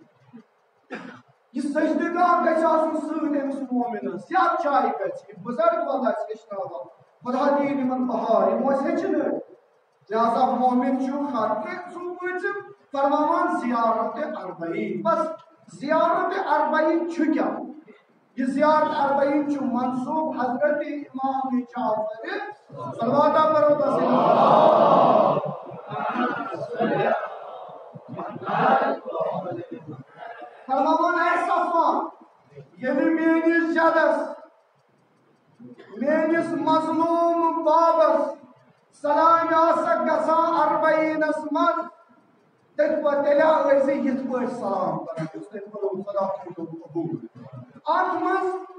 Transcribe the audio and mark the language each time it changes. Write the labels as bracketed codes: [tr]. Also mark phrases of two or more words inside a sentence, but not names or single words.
[ks] یہِ سجدٕگاہ گژھِ آسُن سۭتۍ أمِس مومنس یتھ جایہِ گژھِ یہِ بُزرگ وَل آسہِ ہیٚچھناوان خۄدا دِیِن یِمن بہار یِم ٲسۍ ہیٚچھنٲوۍ لہذا مومن چھُ ہر کینٛہہ پٲنٛژِم فرماوان زیارت اربعین بس زیارت اربعین چھُ کیٛاہ یہ زیارت اربعین چھ منصوب حضرت امام جعفر [ur] صلوات پڑھو [ks] تسلیم فرماون اے صفوان یعنی میانس جدس میانس مظلوم بابس سلام آسک گژھان اربعینس من تیل ٲسۍ یِتھ پٲٹھۍ سلام کران یُس تٔمۍ کوٚرُن خدا کوٚرُن قبوٗل اتھ منٛز